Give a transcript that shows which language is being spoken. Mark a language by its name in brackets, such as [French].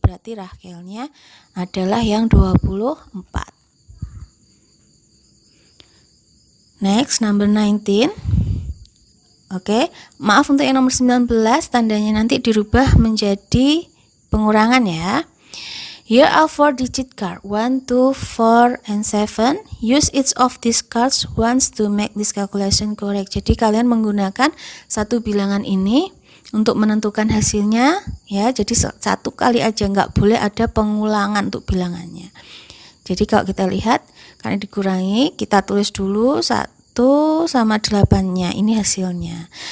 [Indonesian] Berarti Rachelnya adalah yang 24. [English] Next, number 19. [Indonesian] Oke, maaf untuk yang nomor 19, tandanya nanti dirubah menjadi pengurangan ya. [English] Here are 4-digit card, 1, 2, 4, and 7. Use each of these cards once to make this calculation correct. [Indonesian] Jadi kalian menggunakan satu bilangan ini untuk menentukan hasilnya ya. Jadi satu kali aja, nggak boleh ada pengulangan untuk bilangannya. Jadi kalau kita lihat, karena dikurangi, kita tulis dulu 1 sama 8-nya, ini hasilnya.